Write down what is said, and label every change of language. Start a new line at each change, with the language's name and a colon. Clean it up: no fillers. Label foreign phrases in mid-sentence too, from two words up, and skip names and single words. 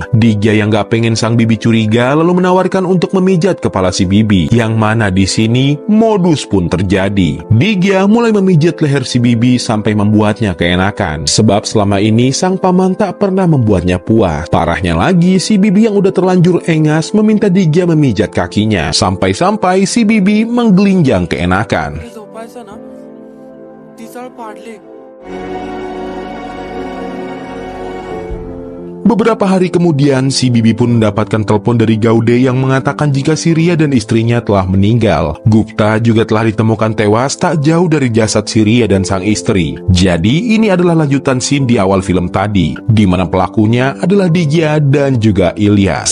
Indonesian: Digya yang gak pengen sang Bibi curiga lalu menawarkan untuk memijat kepala si Bibi, yang mana di sini modus pun terjadi. Digya mulai memijat leher si Bibi sampai membuatnya keenakan, sebab selama ini sang paman tak pernah membuatnya puas. Parahnya lagi, si Bibi yang udah terlanjur engas meminta Digya memijat kakinya, sampai-sampai si Bibi menggelinjang keenakan.
Marathi: हे झोपायचं ना तिसळ पाडले.
Indonesian: Beberapa hari kemudian, si Bibi pun mendapatkan telepon dari Gaude yang mengatakan jika si Ria dan istrinya telah meninggal. Gupta juga telah ditemukan tewas tak jauh dari jasad si Ria dan sang istri. Jadi, ini adalah lanjutan scene di awal film tadi, di mana pelakunya adalah Digya dan juga Ilyas.